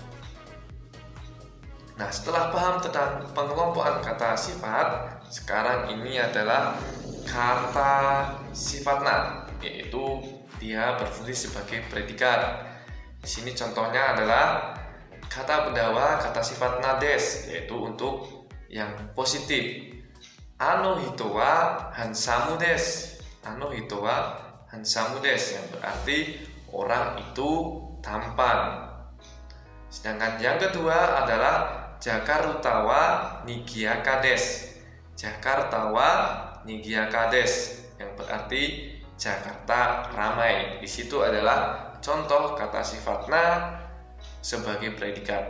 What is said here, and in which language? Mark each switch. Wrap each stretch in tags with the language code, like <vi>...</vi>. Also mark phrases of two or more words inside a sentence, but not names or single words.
<id>Nah, setelah paham tentang pengelompokan kata sifat, sekarang ini adalah kata sifat na, yaitu dia berfungsi sebagai predikat. Di sini contohnya adalah kata pendawa kata sifat</id> <ja>なです,</ja> <id>yaitu untuk yang positif.</id> <ja>あの人はハンサムです. あの人はハンサムです,</ja> <id>yang berarti orang itu tampan. Sedangkan yang kedua adalah</id> <ja>ジャカルタは賑やかです. ジャカルタは賑やかです,</ja> <id>yang berarti Jakarta ramai. Di situ adalah contoh kata sifat na sebagai predikat.</id>